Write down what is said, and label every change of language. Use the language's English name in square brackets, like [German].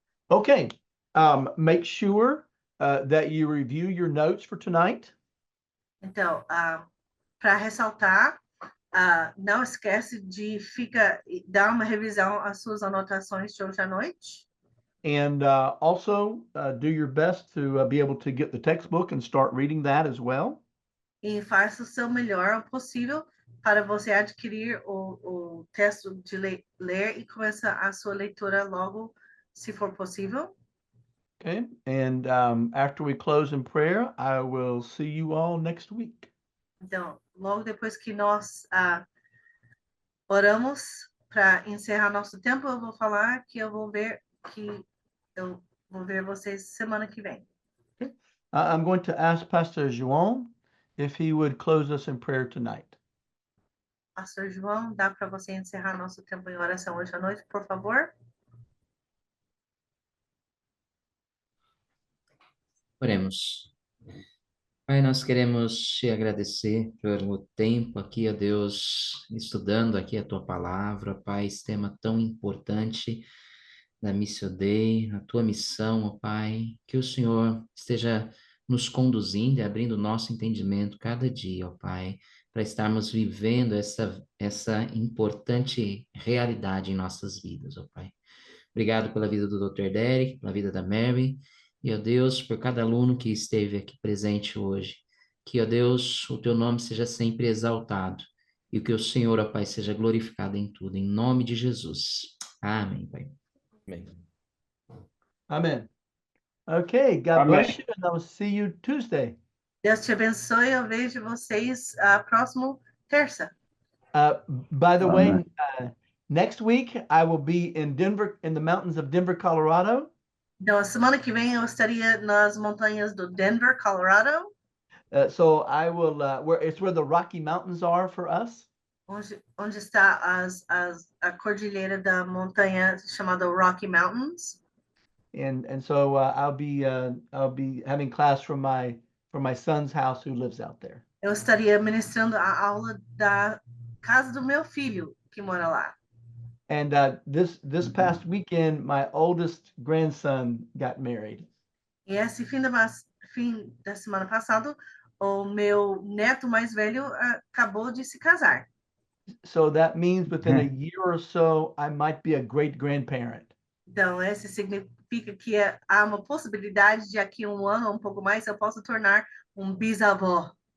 [English] Okay, make sure that you review your notes for tonight. [Portuguese] Então, para ressaltar, não esquece de dar uma revisão às suas anotações de hoje à noite. [English] And also do your best to be able to get the textbook and start reading that as well. [Portuguese] E faça o seu melhor possível para você adquirir o texto de ler e começar a sua leitura logo, se for possível. [English] Okay, and after we close in prayer, I will see you all next week. [Portuguese] Então, logo depois que nós oramos para encerrar nosso tempo, eu vou falar que eu vou ver vocês semana que vem. [English] I'm going to ask Pastor João if he would close us in prayer tonight. [Portuguese] Pastor João, dá para você encerrar nosso tempo em oração hoje à noite, por favor? Oremos. Pai, nós queremos te agradecer pelo tempo aqui, ó Deus, estudando aqui a tua palavra, Pai, esse tema tão importante da Missio Dei, a tua missão, ó Pai, que o Senhor esteja nos conduzindo e abrindo o nosso entendimento cada dia, ó Pai, para estarmos vivendo essa importante realidade em nossas vidas, ó Pai. Obrigado pela vida do Dr. Derek, pela vida da Mary, e, ó Deus, por cada aluno que esteve aqui presente hoje. Que, ó Deus, o teu nome seja sempre exaltado e que o Senhor, ó Pai, seja glorificado em tudo. Em nome de Jesus. Amém, Pai. Amém. [English] Amen. Okay, God bless you, and I will see you Tuesday. [Portuguese] Deus te abençoe. Eu vejo vocês próximo terça. [English] By the way, next week I will be in Denver, in the mountains of Denver, Colorado. [Portuguese] Então, a semana que vem eu estaria nas montanhas do Denver, Colorado, [English] So I will, it's where the Rocky Mountains are for us. [Portuguese] onde está a cordilheira da montanha chamada Rocky Mountains. [English] And so I'll be having class from my son's house who lives out there. [Portuguese] Eu estaria ministrando a aula da casa do meu filho, que mora lá. [English] And this past weekend, my oldest grandson got married. [Portuguese] E esse fim da semana passado, o meu neto mais velho acabou de se casar. [English] So that means within a year or so, I might be a great grandparent. [Portuguese] Então, isso significa que há uma possibilidade de aqui um ano ou um pouco mais eu possa tornar um bisavó.